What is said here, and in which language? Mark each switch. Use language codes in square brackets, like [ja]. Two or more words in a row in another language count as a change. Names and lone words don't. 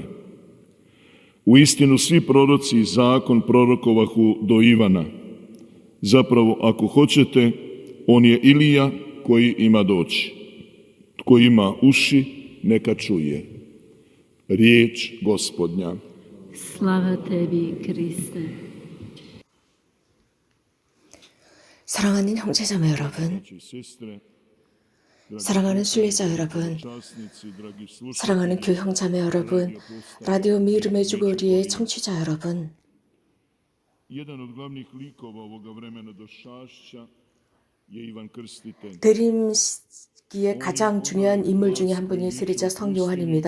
[hr] Uistinu svi proroci i zakon prorokovahu do Ivana. Zapravo, ako hoćete, on je Ilija koji ima doći. Tko ima uši, neka čuje. Riječ Gospodnja. Slava tebi, Kriste. [ko] 사랑하는 형제자매 여러분, 사랑하는 순례자 여러분, 사랑하는 교형자매 여러분, 라디오 미름의 주거리의 청취자 여러분, 대림기의 가장 중요한 인물 중에 한 분이 세례자 성 요한입니다.